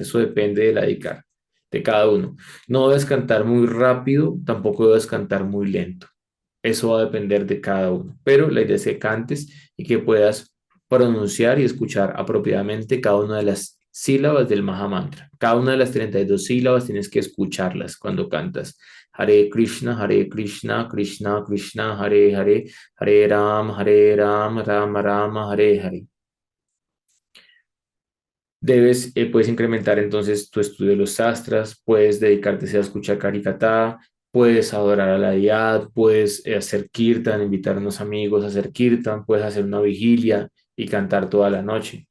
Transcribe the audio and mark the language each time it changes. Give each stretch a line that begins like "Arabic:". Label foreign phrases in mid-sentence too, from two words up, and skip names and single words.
Spanish: Eso depende de la dedicar de cada uno. No debes cantar muy rápido, tampoco debes cantar muy lento. Eso va a depender de cada uno, pero la idea es que cantes y que puedas pronunciar y escuchar apropiadamente cada una de las sílabas del Maha Mantra. Cada una de las 32 sílabas tienes que escucharlas cuando cantas.
Sanskrit: Hare Krishna, Krishna Krishna, Hare Hare, Hare Ram, Rama Rama, Hare Hare.
Spanish: Puedes incrementar entonces tu estudio de los sastras, puedes dedicarte a escuchar Karikatá, puedes adorar a la deidad, puedes hacer kirtan, invitar a unos amigos a hacer kirtan, puedes hacer una vigilia y cantar toda la noche.